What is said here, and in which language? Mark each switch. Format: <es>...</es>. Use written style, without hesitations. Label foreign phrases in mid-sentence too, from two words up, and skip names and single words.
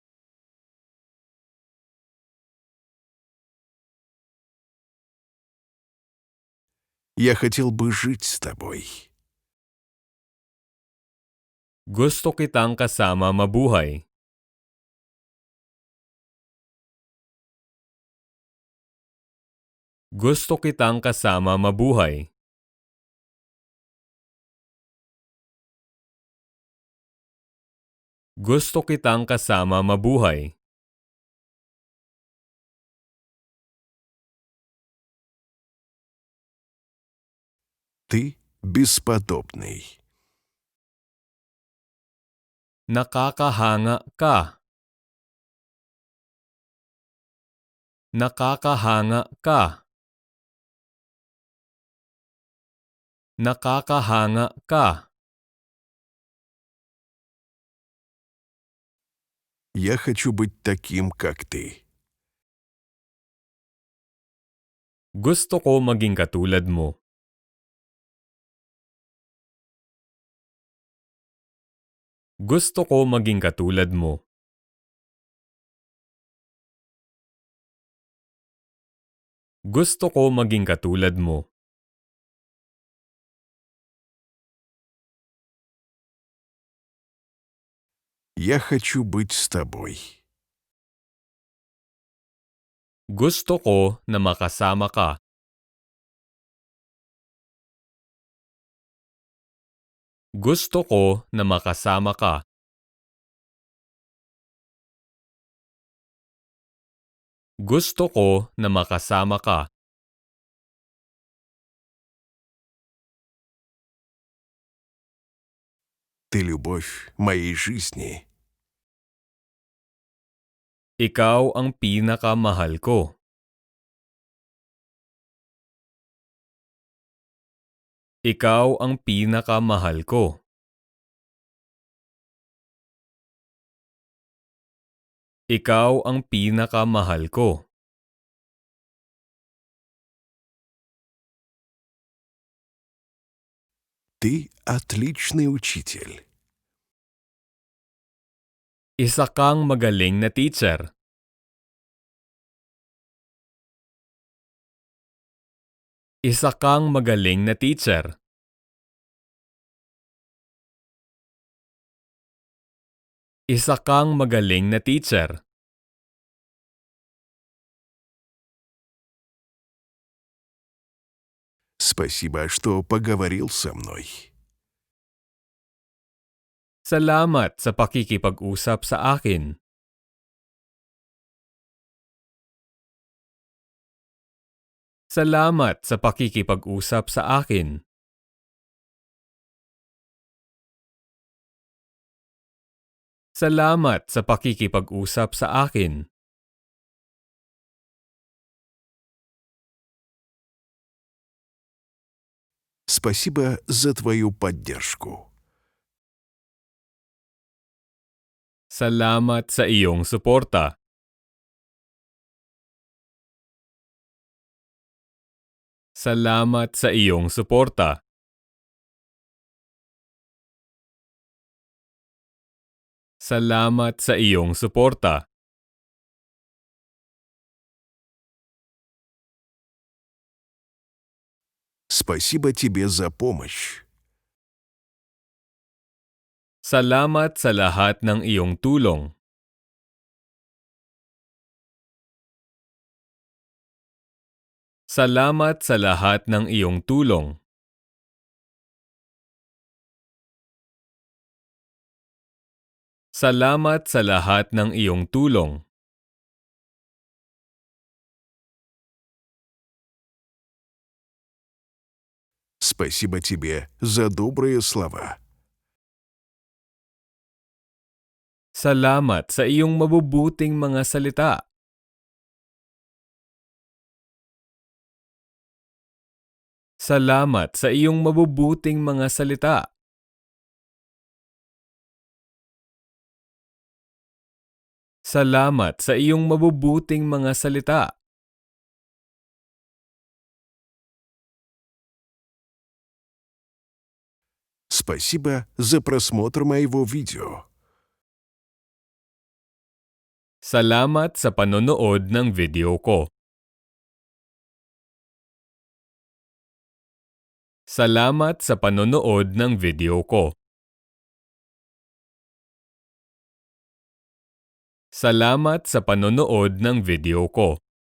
<ru>Я хотел бы жить с тобой.</ru> <tl>Gusto kitang kasama mabuhay. Gusto kitang kasama mabuhay. Gusto kitang kasama mabuhay.</tl> <ru>Ты бесподобный.</ru> <tl>Nakakahanga ka. Nakakahanga ka. Nakakahanga ka.</tl> <ru>Я хочу быть таким, как ты.</ru> <tl>Gusto ko maging katulad mo. Gusto ko maging katulad mo. Gusto ko maging katulad mo.</tl> <ru>Я хочу быть с тобой.</ru> <tl>Gusto ko na makasama ka. Gusto ko na makasama ka. Gusto ko na makasama ka.</tl> <ru>Ты любовь моей жизни.</ru> <tl>Ikaw ang pinakamahal ko. Ikaw ang pinakamahal ko. Ikaw ang pinakamahal ko.</tl> <ru>Ты отличный учитель.</ru> <tl>Isa kang magaling na teacher. Isa kang magaling na teacher. Isa kang magaling na teacher.</tl> <ru>Спасибо, что поговорил со мной.</ru> <tl>Salamat sa pakikipag-usap sa akin. Salamat sa pakikipag-usap sa akin. Salamat sa pakikipag-usap sa akin.</tl> <ru>Спасибо за твою поддержку.</ru> <tl>Salamat sa iyong suporta. Salamat sa iyong suporta. Salamat sa iyong suporta.</tl> <ru>Спасибо тебе за помощь.</ru> <tl>Salamat sa lahat ng iyong tulong. Salamat sa lahat ng iyong tulong. Salamat sa lahat ng iyong tulong.</tl> <ru>Спасибо тебе за добрые слова.</ru> <tl>Salamat sa iyong mabubuting mga salita. Salamat sa iyong mabubuting mga salita. Salamat sa iyong mabubuting mga salita.</tl> <ru>Спасибо за просмотр моего видео.</ru> <tl>Salamat sa panonood ng video ko. Salamat sa panonood ng video ko. Salamat sa panonood ng video ko.</tl>